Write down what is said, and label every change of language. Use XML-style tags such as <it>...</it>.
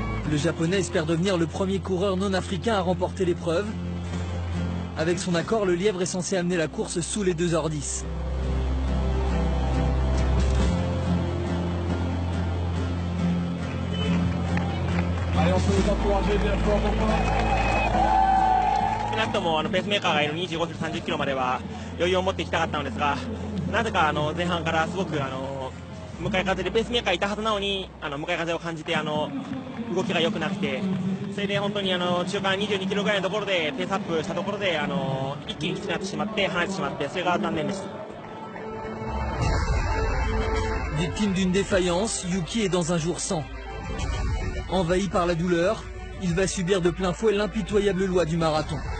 <fr>Le Japonais espère devenir le premier coureur non africain à remporter l'épreuve. Avec son accord, le lièvre est censé amener la course sous les 2h10. Allez, on peut les encourager bien fort, pourquoi</fr> <ja>少なくともペースメーカーがいる25キロ、30キロまでは余裕を持っていきたかったのですが、なぜか前半からすごく向かい風でペースメーカーいたはずなのに向かい風を感じて動きが良くなくて、それで本当に中間22キロぐらいのところでペースアップしたところで一気にきつくなってしまって離れてしまって、それが残念でした。</ja> <fr>Victime d'une défaillance, Yuki est dans un jour sans. Envahi par la douleur, il va subir de plein fouet l'impitoyable loi du marathon.</fr>